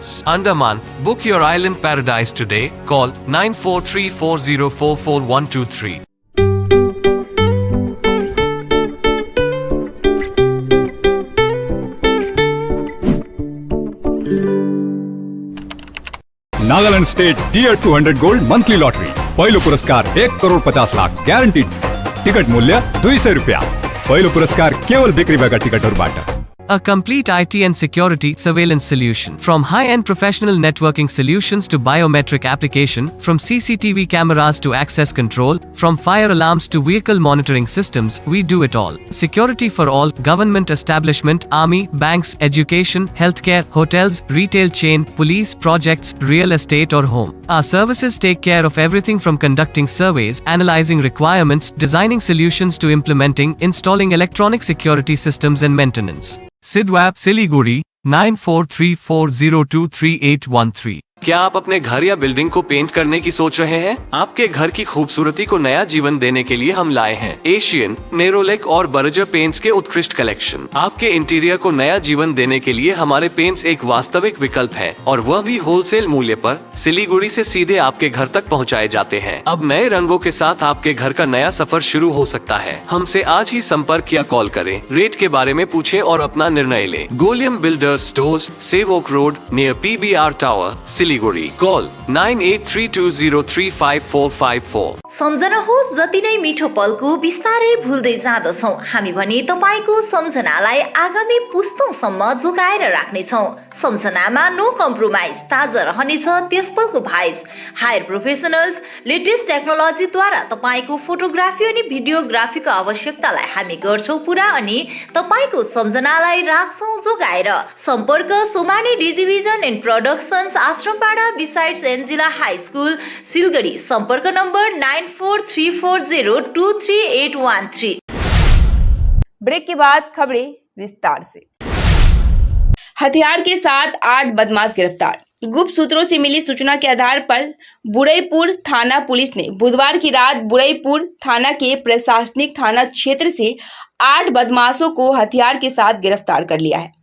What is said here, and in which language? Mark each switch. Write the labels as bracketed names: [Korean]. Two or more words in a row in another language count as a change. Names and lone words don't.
[English] Andaman, book your island paradise today, call 9434044123. [Nepali] नागालैंड [English] State Dear 200 Gold Monthly Lottery [Nepali] पहिलो पुरस्कार 1,50 लाख [English] guaranteed ticket [Nepali] मूल्य 200 रुपया। पहिलो पुरस्कार केवल बिक्री भएका टिकटहरूबाट। [English] A complete IT and security surveillance solution. From high-end professional networking solutions to biometric application, from CCTV cameras to access control, from fire alarms to vehicle monitoring systems, we do it all. Security for all, government establishment, army, banks, education, healthcare, hotels, retail chain, police, projects, real estate or home. Our services take care of everything from conducting surveys, analyzing requirements, designing solutions to implementing, installing electronic security systems and maintenance. Sidwap Siliguri 9434023813। [Hindi] क्या आप अपने घर या बिल्डिंग को पेंट करने की सोच रहे हैं? आपके घर की खूबसूरती को नया जीवन देने के लिए हम लाए हैं एशियन, नेरोलेक और बर्जर पेंट्स के उत्कृष्ट कलेक्शन। आपके इंटीरियर को नया जीवन देने के लिए हमारे पेंट्स एक वास्तविक विकल्प है और वह भी होलसेल मूल्य पर सिलीगुड़ी से सीधे आपके घर तक पहुंचाए जाते हैं। अब नए रंगों के साथ आपके घर का नया सफर शुरू हो सकता है। हमसे आज ही संपर्क या कॉल करें, रेट के बारे में पूछें और अपना निर्णय लें। गोलियम बिल्डर्स स्टोर्स, सेव ओक रोड नियर PBR टावर, Siliguri. Call 9832035454. [Nepali] सम्झनुहोस् जति नै मिठो पलको बिस्तारै भुल्दै जाँदछौँ हामी भने तपाईँको सम्झनालाई आगामी पुस्तौँसम्म जोगाएर राख्नेछौँ। सम्झनामा [English] no compromise, [Nepali] ताजा रहनेछ त्यस पलको भाइब्स। [English] higher professionals latest technologyद्वारा [Nepali] तपाईँको फोटोग्राफी अनि भिडियोग्राफीको आवश्यकतालाई हामी गर्छौँ पुरा अनि तपाईँको सम्झनालाई राख्छौँ जोगाएर। सम्पर्क सोमानी डिजिभिजन एन्ड प्रोडक्सन्स, आश्रमपाडा बिसाइड्स एन्जिला हाई स्कुल, सिलगढी। सम्पर्क नम्बर 9434023813। [Hindi] ब्रेक के बाद खबरें विस्तार से। हथियार के साथ 8 बदमाश गिरफ्तार। गुप्त सूत्रों से मिली सूचना के आधार पर बुरईपुर थाना पुलिस ने बुधवार की रात बुरईपुर थाना के प्रशासनिक थाना क्षेत्र से 8 बदमाशों को हथियार के साथ गिरफ्तार कर लिया है।